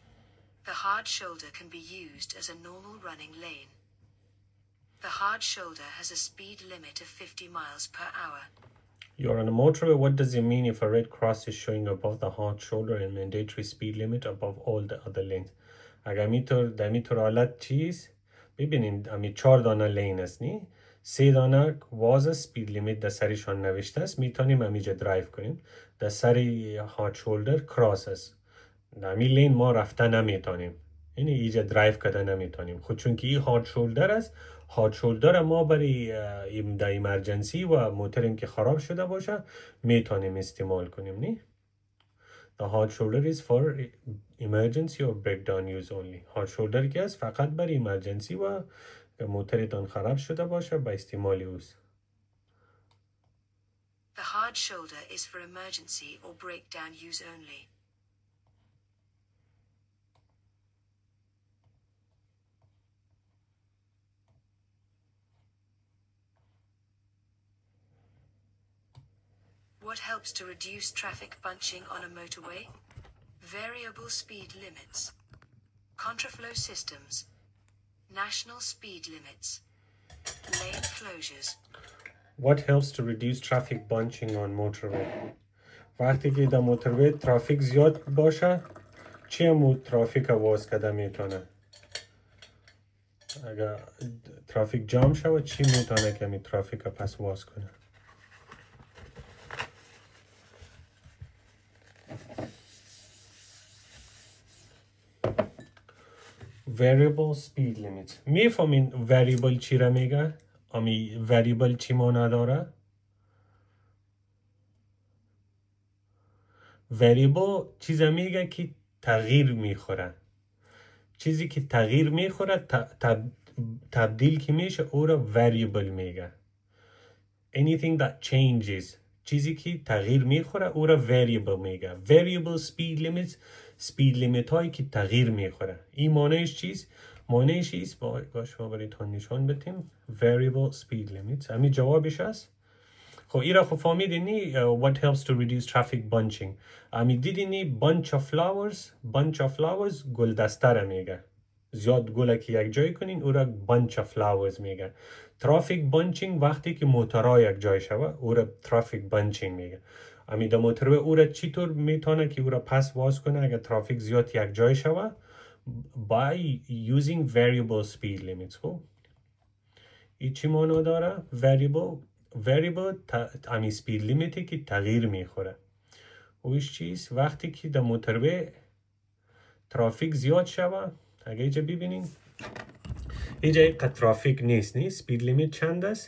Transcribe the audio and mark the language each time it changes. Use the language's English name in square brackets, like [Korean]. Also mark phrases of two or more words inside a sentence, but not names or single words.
[English] The hard shoulder can be used as a normal running lane. The hard shoulder has a speed limit of 50 miles per hour. You're on a motorway. What does it mean if a red cross is showing above the hard shoulder and mandatory speed limit above all the other lanes? [Persian] اگر در میتور حالت چیز ببینین امی 4 دانه لین است نی 3 دانه واز [English] speed limit [Persian] در سرشان نوشته است میتونیم امیجا درایو کنیم در سری [English] hard shoulder cross [Persian] است در امی لین ما رفته نمیتونیم یعنی ایجا درایو کرده نمیتونیم خود چون که این [English] hard shoulder [Persian] است [English] hard shoulder [Persian] ما برای در ایمرجنسی و موتریم که خراب شده باشه میتونیم استعمال کنیم نی [English] The hard shoulder is for emergency or breakdown use only. Hard shoulder [Persian] که است فقط برای emergency و موترتان خراب شده باشه با استعمال اوز. [English] The hard shoulder is for emergency or breakdown use only. What helps to reduce traffic bunching on a motorway? Variable speed limits. Contraflow systems. National speed limits. Lane closures. What helps to reduce traffic bunching on motorway? [Persian] وقتی که در موتروی ترافیک زیاد باشه چه مود ترافیک واز کده میتونه؟ اگر [English] traffic jam [Persian] شود چی میتونه که می ترافیک پس واز کنه؟ [English] Variable speed limits. [Persian] میفهمین variable چی را میگه؟ امی variable چی مانا داره؟ variable چیزا میگه که تغییر میخوره. چیزی که تغییر میخوره تبدیل که میشه او را variable میگه. [English] Anything that changes. [Persian] چیزی که تغییر میخوره او را variable میگه. [English] Variable speed limits speed limit [Persian] هایی که تغییر میخوره. این معنیش چیز؟ معنیش ایست باش ما برایتان نشان بدیم. [English] Variable speed limits. [Persian] همین جوابش هست. خب ایرا خب فهمیدینی [English] what helps to reduce traffic bunching. [Persian] همین دیدینی [English] bunch of flowers [Persian] گل دسته را میگه. زیاد گله که یک جای کنین او را [English] bunch of flowers [Persian] میگه. [English] traffic bunching [Persian] وقتی که موترها یک جای شوه او را [English] traffic bunching [Persian] میگه. امی در موتروی او را چطور میتونه که او را پس واز کنه اگر ترافیک زیاد یک جای شوه [English] by using variable speed limits. [Persian] خب این چی معنی داره؟ variable امی [English] speed limiti [Persian] که تغییر میخوره ویش چیز وقتی که در موتروی ترافیک زیاد شوه. اگه اینجا ببینین اینجا اینقدر ترافیک نیست [English] speed limit [Persian] چند است؟